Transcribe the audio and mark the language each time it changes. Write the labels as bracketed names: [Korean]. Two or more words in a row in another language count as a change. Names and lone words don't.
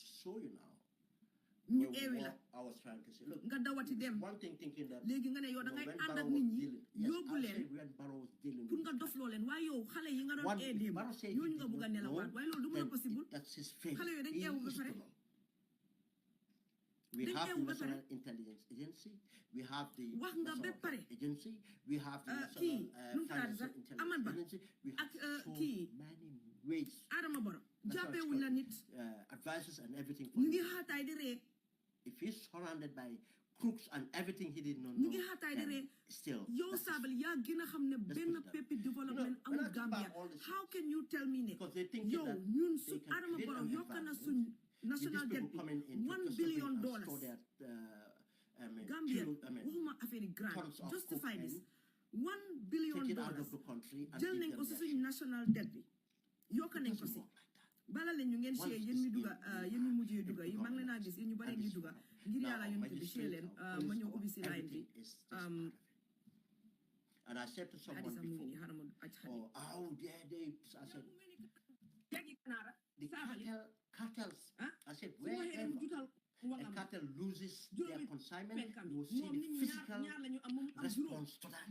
[Wolof] ñu eewi la nga dawati dem léegi nga ne yow da ngay ànd ak nit ñi yóbbu leen pour nga dofloo leen waaye yow xale yi nga doon ee démb ñooñu nga bugg a nelawaat waaye loolu du mën a possible xale yooyu dañ eewu ba pare [English] we have the National Intelligence Agency, we have the National Agency, we have the National Financial Intelligence Agency, we have so many ways. Advisors and everything for him. If he's surrounded by crooks and everything he did not know, still. How can you tell me that? Because they think that they can create an environment. National debt $1 billion. Gambia, grant. Justify this. $1 billion. [Wolof] Jël nañ ko ci [English] national debt [Wolof] bi. Yokk nañ ko ci. Bala leen ñu ngeen share yéen ñu duga yéen ñu mujjee duga yi maa ngi leen a gis yéen ñu bari ngi duga ngir yàlla yéen bi share leen ma ñëw ubbi ci line bi. [English] And I said to someone before, how dare they? I said, the cartels. I said, wherever a cartel loses their consignment, you will see the physical response to that.